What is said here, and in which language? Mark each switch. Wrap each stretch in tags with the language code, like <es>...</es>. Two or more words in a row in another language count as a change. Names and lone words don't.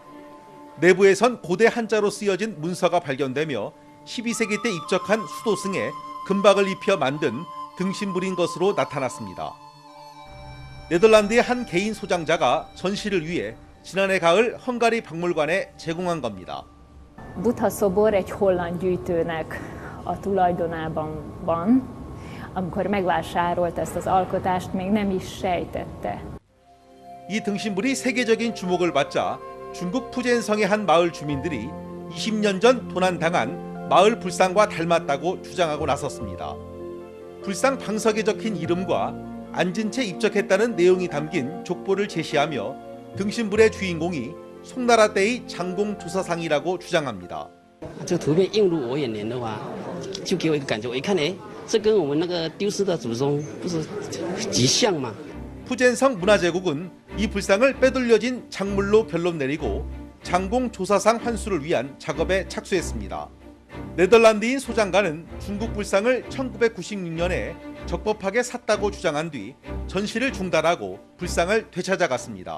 <ko>내부에선 고대 한자로 쓰여진 문서가 발견되며 12세기 때 입적한 수도승에 금박을 입혀 만든 등신불인 것으로 나타났습니다. 네덜란드의 한 개인 소장자가 전시를 위해 지난해 가을 헝가리 박물관에 제공한 겁니다.</ko> <hu>Buddha szobor egy holland gyűjtőnek a tulajdonában van. Amikor megvásárolt ezt az alkotást, még nem is sejtette.</hu> <ko>이 등신불이 세계적인 주목을 받자 중국 푸젠성의 한 마을 주민들이 20년 전 도난당한 마을 불상과 닮았다고 주장하고 나섰습니다. 불상 방석에 적힌 이름과 앉은 채 입적했다는 내용이 담긴 족보를 제시하며 등신불의 주인공이 송나라 때의 장공 조사상이라고 주장합니다.</ko> <zh>这个图片映入我眼帘的话，就给我一个感觉，我一看，哎，这跟我们那个丢失的祖宗不是极像吗？</zh> <ko>푸젠성 문화제국은 이 불상을 빼돌려진 작물로 결론 내리고 장공 조사상 환수를 위한 작업에 착수했습니다. 네덜란드인 소장가는 중국 불상을 1996년에 적법하게 샀다고 주장한 뒤 전시를 중단하고 불상을 되찾아갔습니다.</ko>